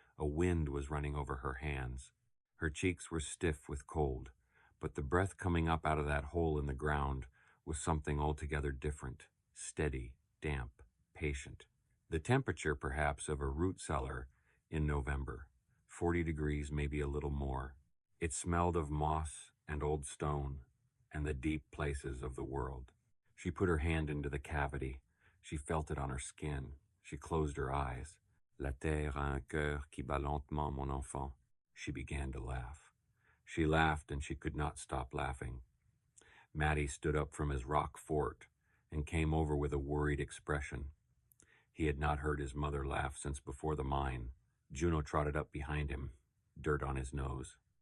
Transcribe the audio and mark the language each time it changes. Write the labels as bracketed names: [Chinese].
[English] A wind was running over her hands. Her cheeks were stiff with cold, but the breath coming up out of that hole in the ground was something altogether different, steady, damp, patient. The temperature, perhaps, of a root cellar in November, 40 degrees, maybe a little more. It smelled of moss and old stone and the deep places of the world. She put her hand into the cavity. She felt it on her skin. She closed her eyes. [French] La terre a un cœur qui bat lentement, mon enfant. [English] She began to laugh. She laughed, and she could not stop laughing. Matty stood up from his rock fort and came over with a worried expression. He had not heard his mother laugh since before the mine. Juno trotted up behind him, dirt on his nose.